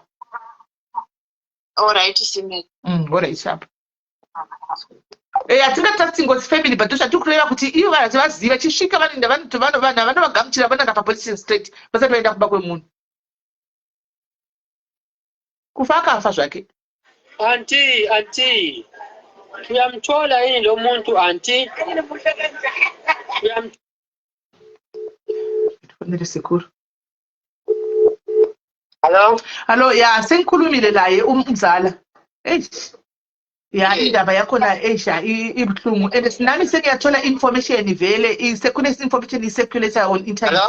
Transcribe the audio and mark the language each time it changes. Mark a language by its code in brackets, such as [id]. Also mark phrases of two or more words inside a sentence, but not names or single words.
[en] Alright Simeni. Alright sharp. [sn] Hatingatasingoti family but tiri kureva kuti ivo vanhu vaziva chisvika vanoenda vanovagamuchira vananga papolice straight vasati vaenda kuba kwemunhu. Kufa akafa zvake. [nd] Anti uyamthola yini lo muntu anti? Fonele sekuru. [en] Hello [nd] ya sengikhulumile naye umzala. Ya indaba yakhona ibuhlungu and sinami sengiyathola information vele kune information iseculator on internet.